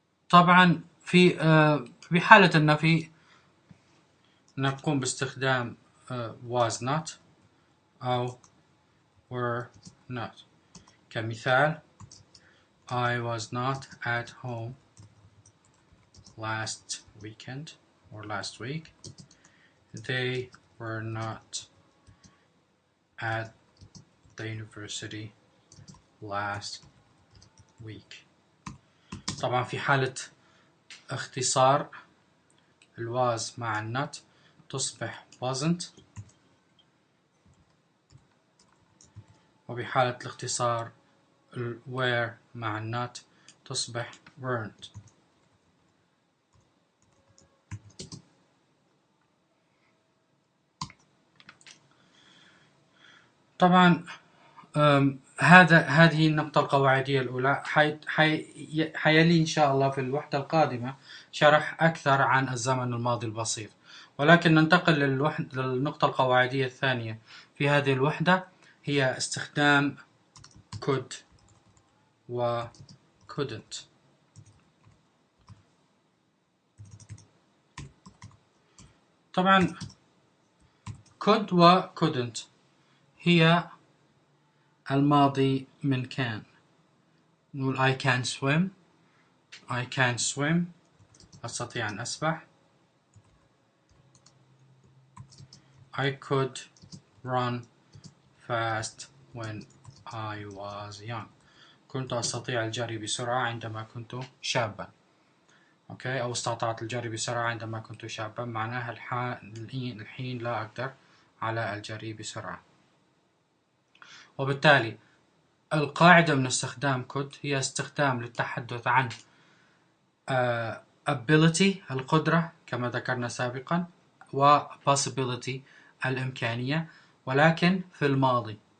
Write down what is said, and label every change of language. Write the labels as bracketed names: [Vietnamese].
[Arabic] طبعا في حالة النفي نقوم باستخدام [English] was not [Arabic] أو [English] were not. [Arabic] كمثال [English] I was not at home last weekend or last week. They were not at the university last week. [Arabic] طبعا في حالة اختصار was مع not تصبح wasn't، وبحالة الاختصار were مع not تصبح weren't. طبعا هذه النقطة القواعدية الأولى. حيلي إن شاء الله في الوحدة القادمة شرح أكثر عن الزمن الماضي البسيط، ولكن ننتقل للنقطة القواعدية الثانية في هذه الوحدة، هي استخدام could و couldn't. طبعا could و couldn't هي الماضي من كان. نقول [English] I can swim، I can swim [Arabic] أستطيع أن أسبح. [English] I could run fast when I was young، [Arabic] كنت أستطيع الجري بسرعة عندما كنت شابا. أوكي، أو استطعت الجري بسرعة عندما كنت شابا، معناها الحين لا أقدر على الجري بسرعة. وبالتالي القاعدة من استخدام could هي استخدام للتحدث عن ability القدرة كما ذكرنا سابقا، و possibility الإمكانية، ولكن في الماضي.